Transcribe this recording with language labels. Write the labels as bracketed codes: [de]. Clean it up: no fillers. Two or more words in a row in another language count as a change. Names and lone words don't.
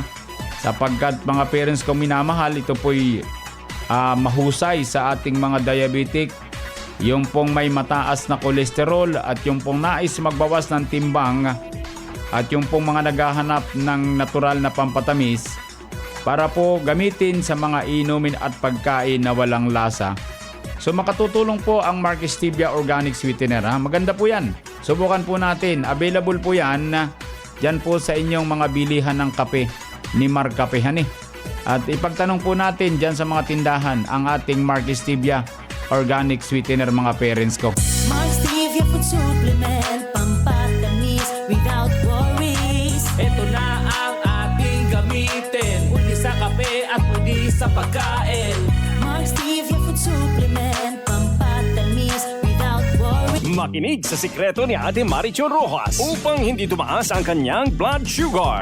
[tl] Sapagkat mga parents kong minamahal, ito po'y mahusay sa ating mga diabetic, yung pong may mataas na kolesterol at yung pong nais magbawas ng timbang at yung pong mga naghahanap ng natural na pampatamis para po gamitin sa mga inumin at pagkain na walang lasa. So makatutulong po ang Mark Stevia Organic Sweetener. Maganda po yan. Subukan po natin. Available po yan dyan po sa inyong mga bilihan ng kape ni Mark Cafe. At ipagtanong po natin dyan sa mga tindahan ang ating Mark Stevia Organic Sweetener mga parents ko. Mark Stevia Food Supplement, pampatamis [en] without worries. [tl] Ito na ang ating gamitin, pwede sa kape at pwede sa pagkain. Mark Stevia Food Supplement, pampatamis [en] without worries. [tl] Makinig sa sikreto ni Ate Marichu Rojas upang hindi tumaas ang kanyang [en] blood sugar.